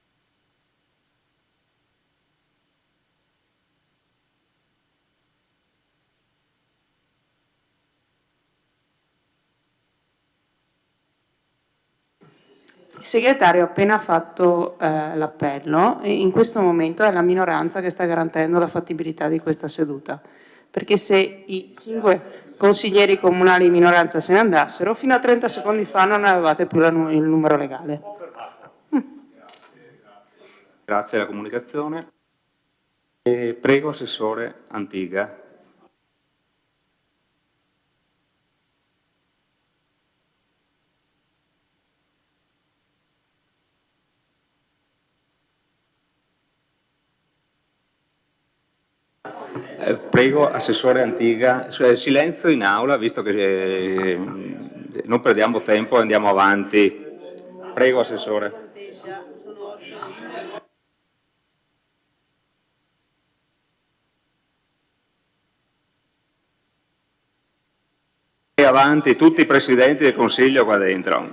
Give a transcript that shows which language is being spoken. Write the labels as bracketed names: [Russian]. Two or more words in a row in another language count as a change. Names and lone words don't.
[Italian] Il segretario ha appena fatto l'appello e in questo momento è la minoranza che sta garantendo la fattibilità di questa seduta, perché se i 5 consiglieri comunali di minoranza se ne andassero, fino a 30 secondi fa non avevate più il numero legale. Grazie alla comunicazione. Prego, assessore Antiga. Prego, assessore Antiga, silenzio in aula, visto che non perdiamo tempo e andiamo avanti. Prego, assessore. E avanti tutti i presidenti del Consiglio qua dentro.